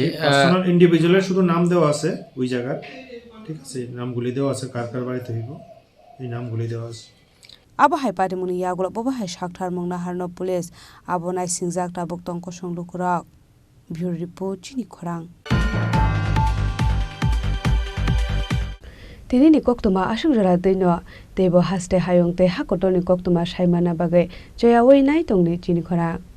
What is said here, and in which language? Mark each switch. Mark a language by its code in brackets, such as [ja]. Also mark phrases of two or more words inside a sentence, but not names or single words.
[en] personal individual's [bn] শুধু নাম দেওয়া আছে ওই জায়গার ঠিক আছে নামগুলি দেওয়া আছে কার কার বাড়িতে হইব এই নামগুলি দেওয়া আছে [trp] আবহাই পারিমুনি ইয়াগুলো ববাহাই সাকথার মুংনা হারন পুলিশ আবনাই সিংজাক তাবুক তংক সংলুকুরাক ব্যুরো রিপোর্ট চিনি খরাং Tinini koktuma asung jara deino tebo haste hayong te hakotoni koktuma saimana bagai joya wei nai tongni chini khora